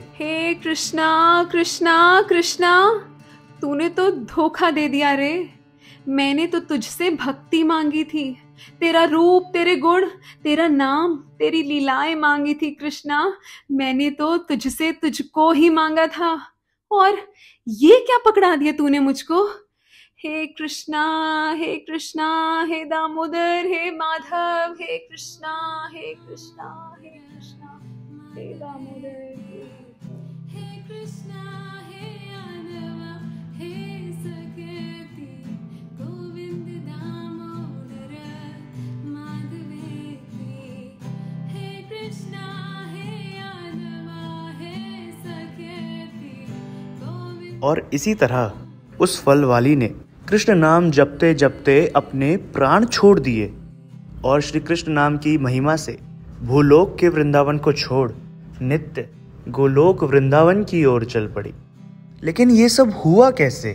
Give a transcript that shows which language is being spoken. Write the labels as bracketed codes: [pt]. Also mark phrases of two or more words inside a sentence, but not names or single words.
[hi] हे कृष्णा कृष्णा कृष्णा, तूने तो धोखा दे दिया रे। मैंने तो तुझसे भक्ति मांगी थी, तेरा रूप, तेरे गुण, तेरा नाम, तेरी लीलाएं मांगी थी कृष्णा। मैंने तो तुझसे तुझको ही मांगा था, और ये क्या पकड़ा दिया तूने मुझको? हे कृष्णा, हे कृष्णा, हे दामोदर, हे माधव, हे कृष्णा, हे कृष्णा, हे कृष्णा, हे दामोदर, हे कृष्णा, हे यादव, हे सखेती, गोविंद दामोदर माधवेती। हे कृष्णा, हे यादव, हे सखेती, गोविंद। और इसी तरह उस फल वाली ने कृष्ण नाम जपते जपते अपने प्राण छोड़ दिए और श्री कृष्ण नाम की महिमा से भूलोक के वृंदावन को छोड़ नित्य गोलोक वृंदावन की ओर चल पड़ी। लेकिन ये सब हुआ कैसे?